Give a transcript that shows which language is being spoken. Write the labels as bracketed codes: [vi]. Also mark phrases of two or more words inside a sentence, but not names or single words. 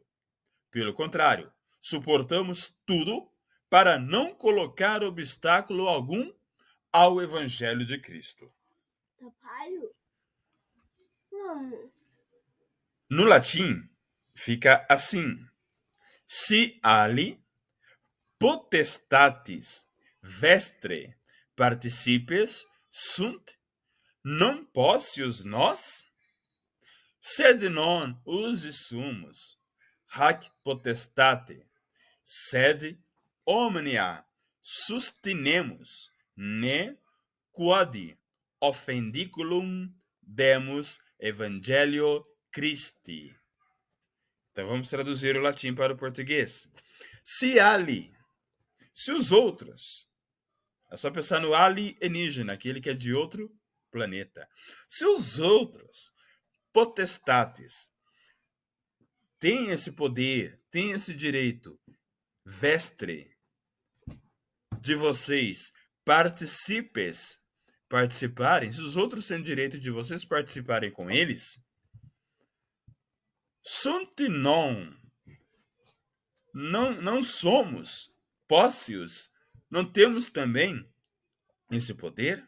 [pt] Pelo contrário, suportamos tudo para não colocar obstáculo algum ao evangelho de Cristo. No latim, fica assim. [la] Si ali potestatis vestre participes sunt, non possius nós? Sed non usi sumus, hac potestate, sed omnia sustinemus, ne quod offendiculum demus evangelio Christi. [pt] Então vamos traduzir o latim para o português. Se ali, se os outros, é só pensar no alienígena, aquele que é de outro planeta. Se os outros potestates têm esse poder, têm esse direito, vestre de vocês, participarem, se os outros têm direito de vocês participarem com eles, sunt não somos pósseos, não temos também esse poder?